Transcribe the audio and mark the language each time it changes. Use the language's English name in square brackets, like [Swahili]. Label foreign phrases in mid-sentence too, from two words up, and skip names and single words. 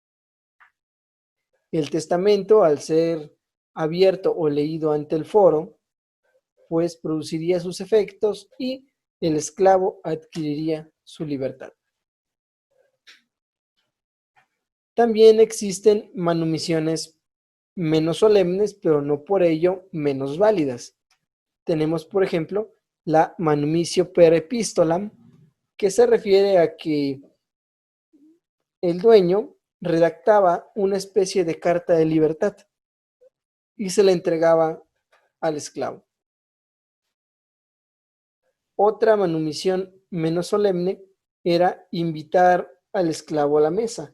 [Spanish] El testamento, al ser abierto o leído ante el foro, pues produciría sus efectos y el esclavo adquiriría su libertad. También existen manumisiones menos solemnes, pero no por ello menos válidas. Tenemos, por ejemplo, la [Latin] manumitio per epistolam, [Spanish] que se refiere a que el dueño redactaba una especie de carta de libertad y se la entregaba al esclavo. Otra manumisión menos solemne era invitar al esclavo a la mesa.